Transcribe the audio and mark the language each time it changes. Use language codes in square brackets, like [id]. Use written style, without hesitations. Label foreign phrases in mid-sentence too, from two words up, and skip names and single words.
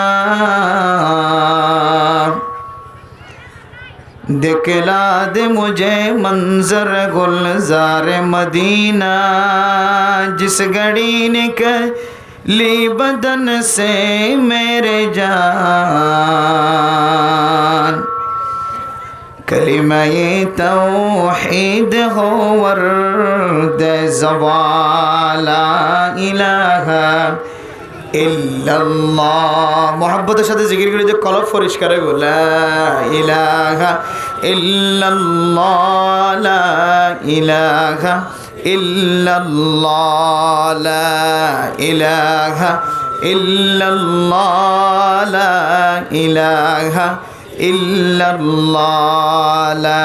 [ur] دکھلا دے مجھے منظر گلزار مدینہ جس گھڑی نکلی بدن سے میرے جان کلمہ توحید ہو ورد زبان [ar] لا الہ الا اللہ [ur] محبت [bn] সাথে জিকির করে যে কলব পরিষ্কার হয়ে গেল [ar] لا إله إلا الله لا إله إلا الله لا إله إلا الله لا إله إلا الله لا